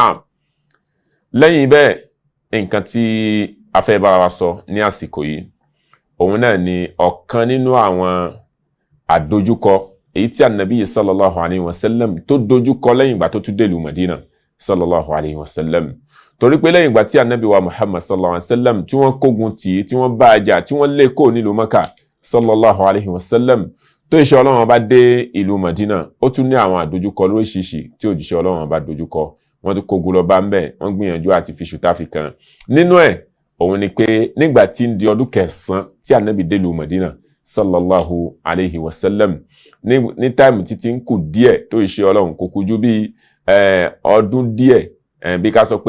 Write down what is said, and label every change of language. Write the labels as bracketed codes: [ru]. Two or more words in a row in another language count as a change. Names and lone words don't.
[yo] náà lẹ́yìn bẹ́ẹ̀, nǹkan tí a fẹ́ bára wa sọ ní àsìkò yìí, òun náà ni ọ̀kan nínú àwọn àdójúkọ èyí tí annabi [ar] صلى الله عليه وسلم [yo] tó dojúkọ lẹ́yìn ìgbà tó tún dé ìlú Madina [ar] صلى الله عليه وسلم. [yo] torí pé lẹ́yìn ìgbà tí annabi wa Muhammad [ar] صلى الله عليه وسلم [yo] tí wọ́n kógun tì, tí wọ́n bá jà, tí wọ́n lé kó nílùú Maka [ar] صلى الله عليه وسلم, [yo] tó iṣẹ́ Ọlọ́run bá dé ìlú Madina, ó tún ní àwọn àdójúkọ lóríṣiríṣi tí òjíṣẹ́ Ọlọ́run bá dojúkọ. wọ́n ti kógun lọ bá ń bẹ̀, wọ́n gbìyànjú àti fi ṣùtá fi kan. nínú ẹ̀ òun ni pé nígbà tí ń di ọdún 9 tí annabi dé ìlú Madina [ar] صلى الله عليه وسلم [yo] ní táìmù títí ń kù díẹ̀ tó ìṣe ọlọ́run kò kù ju bí ọdún díẹ̀ bí ká sọ